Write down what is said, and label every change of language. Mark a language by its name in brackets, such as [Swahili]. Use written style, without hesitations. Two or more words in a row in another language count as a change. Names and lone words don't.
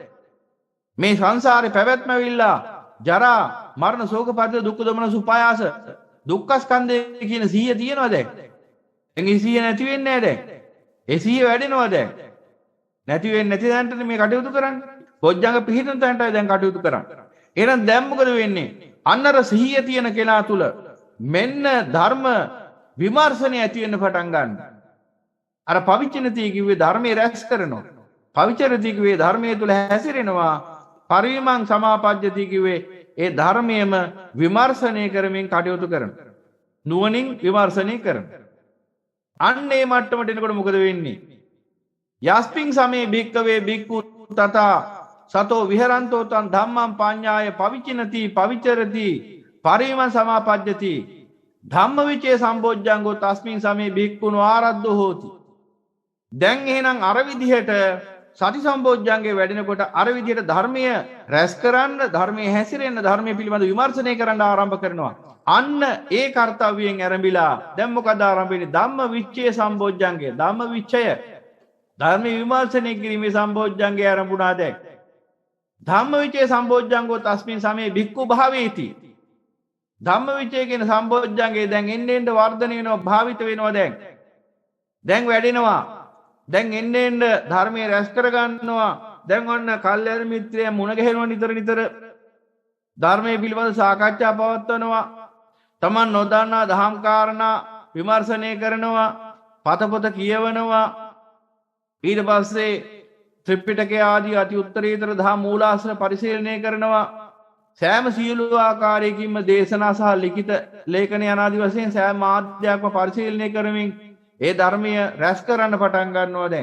[Sinhala] මේ සංසාරේ පැවැත්ම ඇවිල්ලා ජරා මරණ ශෝක පරිදේ දුක් දොමන සුපායාස දුක්ඛ ස්කන්ධය කියන සිහිය තියනවද එංගි සිහිය නැති වෙන්නේ නැහැ දැන් ඒ සිහිය වැඩෙනවා දැන් නැති වෙන්නේ නැති දැනට මේ කටයුතු කරන්නේ බොජ්ජංග පිහිටන තැනටයි දැන් කටයුතු කරන්නේ එහෙනම් දැන් මොකද වෙන්නේ අන්නර සිහිය තියෙන කෙනා තුල මෙන්න ධර්ම විමර්ශනය ඇති වෙන්න පටන් ගන්නවා අර පවිචනති කිව්වේ ධර්මයේ රැස් කරනවා. පවිචරති කිව්වේ ධර්මයේ තුල හැසිරෙනවා. [Pali] පරිමං සමාපජ්ජති [Sinhala] කිව්වේ ඒ ධර්මයේම විමර්ශනය කරමින් කටයුතු කරනවා. නුවණින් විමර්ශනය කරනවා. අන්නේ මට්ටමට එනකොට මොකද වෙන්නේ? [Pali] යස්පින් සමේ භික්කවේ භික්ඛු තථා සතෝ විහරන්තෝ තං ධම්මං පඤ්ඤාය පවිචනති පවිචරති පරිමං සමාපජ්ජති ධම්මවිචේ සම්බොජ්ජංගෝ තස්මින් සමේ භික්ඛුනෝ ආරද්ධෝ හෝති [Sinhala] දැන් එහෙනම් අර විදිහට සති සම්බොජ්ජංගේ වැඩෙනකොට අර විදිහට ධර්මය රැස් කරන්න ධර්මයේ හැසිරෙන්න ධර්මයේ පිළිබඳ විමර්ශනය කරන්න ආරම්භ කරනවා අන්න ඒ කාර්යයෙන් ආරම්භිලා දැන් මොකද ආරම්භ වෙන්නේ ධම්ම විච්ඡේ සම්බොජ්ජංගේ ධම්ම විච්ඡය ධර්ම විමර්ශනය කිරීමේ සම්බොජ්ජංගේ ආරම්භුණා දැන් [Pali] ධම්ම විච්ඡේ සම්බොජ්ජංගෝ තස්මින් සමේ භික්ඛු භාවේති [Sinhala] ධම්ම විචය කියන සම්බොජ්ජංගේ දැන් එන්න වර්ධනය වෙනවා භාවිත වෙනවා දැන් වැඩෙනවා දැන් එන්න ධර්මයේ රැස් කර ගන්නවා දැන් ඔන්න කල්යාණ මිත්‍රය මුණ ගැහෙනවා නිතර ධර්මයේ පිළිබඳ සාකච්ඡා පවත්වනවා තමන් නොදන්නා දහම් කාරණා විමර්ශනය කරනවා පතපොත කියවනවා ඊට පස්සේ ත්‍රිපිටකය ආදී අති උත්තරීතර දහම් මූලාශ්‍ර පරිශීලනය කරනවා සෑම සියලු ආකාරයකින්ම දේශනා සහ ලිඛිත ලේඛන යනාදී වශයෙන් සෑම මාධ්‍යයක්ම පරිශීලනය කරමින් ඒ ධර්මය රැස් කරන්න පටන් ගන්නවා දැන්.